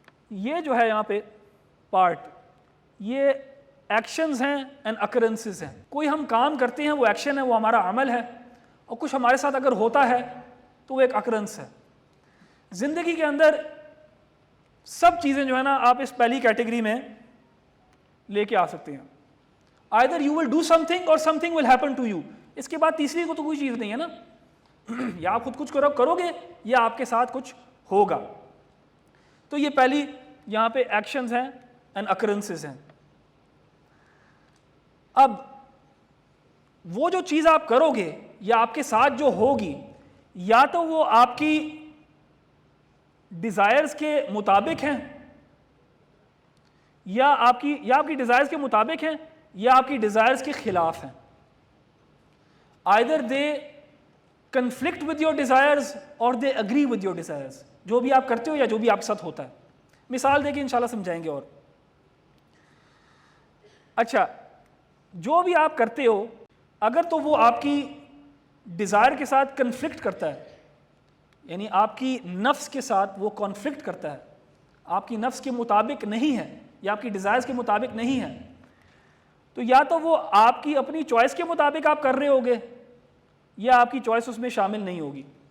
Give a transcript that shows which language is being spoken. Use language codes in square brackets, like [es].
[ur] یہ جو ہے یہاں پہ پارٹ، یہ ایکشنز ہیں اینڈ اکرنسز ہیں. کوئی ہم کام کرتے ہیں وہ ایکشن ہے، وہ ہمارا عمل ہے، اور کچھ ہمارے ساتھ اگر ہوتا ہے تو وہ ایک اکرنس ہے. زندگی کے اندر سب چیزیں جو ہے نا آپ اس پہلی کیٹیگری میں لے کے آ سکتے ہیں. [en] either you will do something or something will happen to you. [ur] اس کے بعد تیسری کو تو کوئی چیز نہیں ہے نا. یا آپ خود کچھ کرو گے یا آپ کے ساتھ کچھ ہوگا. تو یہ پہلی یہاں پہ ایکشنز ہیں اینڈ اکرنسز ہیں. اب وہ جو چیز آپ کرو گے یا آپ کے ساتھ جو ہوگی، یا تو وہ آپ کی ڈیزائرز کے مطابق ہیں، یا آپ کی ڈیزائرز کے مطابق ہیں، یا آپ کی ڈیزائرز کے خلاف ہیں. [en] either they conflict with your desires or they agree with your desires. [ur] جو بھی آپ کرتے ہو یا جو بھی آپ کے ساتھ ہوتا ہے. مثال دے کے انشاءاللہ سمجھائیں گے. اور اچھا، جو بھی آپ کرتے ہو اگر تو وہ آپ کی ڈیزائر کے ساتھ کنفلکٹ کرتا ہے، یعنی آپ کی نفس کے ساتھ وہ کانفلکٹ کرتا ہے، آپ کی نفس کے مطابق نہیں ہے یا آپ کی ڈیزائرز کے مطابق نہیں ہے، تو یا تو وہ آپ کی اپنی چوائس کے مطابق آپ کر رہے ہوگے یا آپ کی چوائس اس میں شامل نہیں ہوگی.